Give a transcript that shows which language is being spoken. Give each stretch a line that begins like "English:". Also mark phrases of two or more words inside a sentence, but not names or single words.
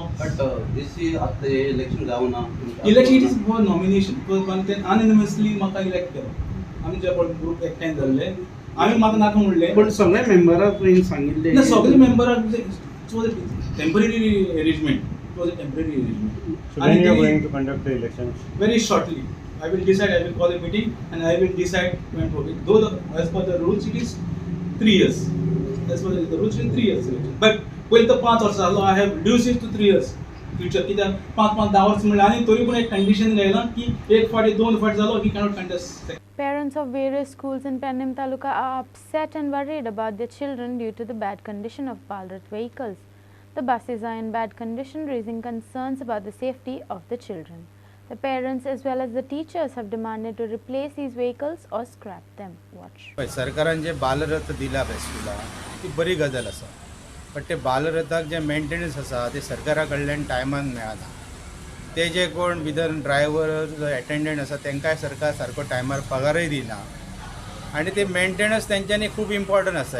English: But this
Konkani: आतां इलेक्शन जावना.
English: Election it is for nomination.
Konkani: पण ते अनएनिमसली म्हाका इलेक्ट केलो. आमी जे ग्रुप एकठांय जाल्ले आमी म्हाका नाका म्हणलें. पण सगळे मेंबराक सांगिल्ले ना सगळे मेंबराक
English: temporary arrangement. It was a temporary arrangement. So when you are going to conduct the elections? Very shortly. I will decide. I will call a meeting and I will decide when to. Though as per the rules it is 3 years. As per the rules in 3 years. But when the
Konkani: 5 वर्ष झालो
English: I have reduced it to 3 years.
Konkani: Future कित्याक 5-10 वर्ष म्हणले आनी तरी पूण एक कंडिशन घायला की एक फावटी 2 फावटी झालो
English: he cannot contest. Parents of various schools in Panjim Taluka are upset and worried about their children due to the bad condition of Balrat vehicles. The buses are in bad condition, raising concerns about the safety of the children. The parents as well as the teachers have demanded to replace these vehicles or scrap them. Watch.
Konkani: सरकारान जे बालरथ दिला पळय स्कुलां ती बरी गजाल आसा. पण ते बालरथाक जे मेंटेनन्स आसा ते सरकारा कडल्यान टायमान मेळना. ते जे कोण भितर
English: driver attendant
Konkani: आसा तांकांय सरकार सारको टायमार पगारय दिना. आनी ते मेंटेनन्स तेंच्यांनी खूब इम्पॉर्टंट आसा.